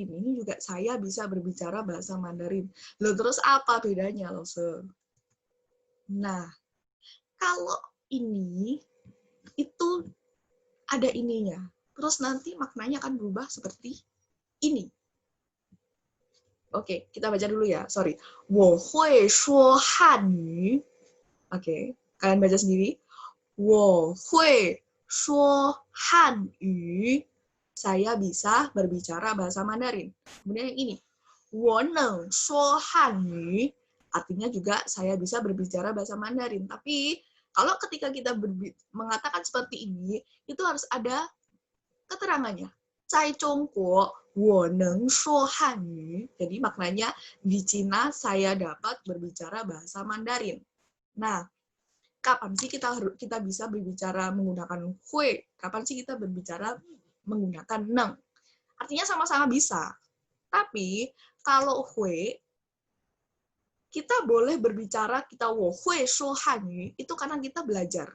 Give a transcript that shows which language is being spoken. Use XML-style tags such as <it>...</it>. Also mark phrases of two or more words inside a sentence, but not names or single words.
<id>Ini juga saya bisa berbicara bahasa Mandarin. Loh, terus apa bedanya, loh? Nah, kalau ini, itu ada ininya. Terus nanti maknanya akan berubah seperti ini. Oke, kita baca dulu ya. Sorry.</id> <zh>我会说汉语.</zh> <id>Oke, kalian baca sendiri.</id> <zh>我会说汉语.</zh> <id>Saya bisa berbicara bahasa Mandarin. Kemudian yang ini,</id> <zh>我能说汉语,</zh> <id>artinya juga saya bisa berbicara bahasa Mandarin. Tapi kalau ketika kita mengatakan seperti ini, itu harus ada keterangannya.</id> <zh>在中国我能说汉语.</zh> <id>Jadi maknanya di Cina saya dapat berbicara bahasa Mandarin. Nah, kapan sih kita bisa berbicara menggunakan hui? Kapan sih kita berbicara menggunakan neng? Artinya sama-sama bisa. Tapi kalau hui, kita boleh berbicara, kita</id> <zh>我会说汉语,</zh> <id>itu karena kita belajar.</id>